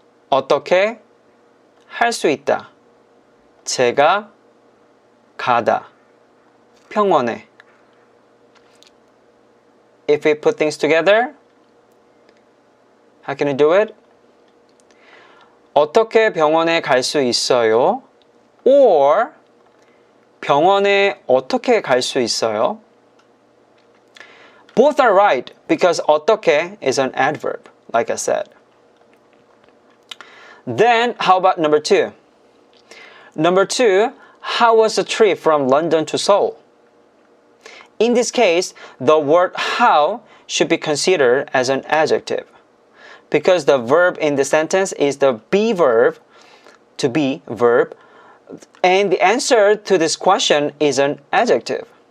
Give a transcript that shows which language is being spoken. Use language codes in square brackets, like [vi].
[ko] 어떻게 할 수 있다. 제가 가다. 병원에. [en] If we put things together, how can you do it? [ko] 어떻게 병원에 갈 수 있어요? Or 병원에 어떻게 갈 수 있어요? [en] Both are right because 어떻게 is an adverb, like I said. Then, how about number 2? Number 2, how was the trip from London to Seoul? In this case, the word how should be considered as an adjective because the verb in the sentence is the be verb, to be verb, and the answer to this question is an adjective.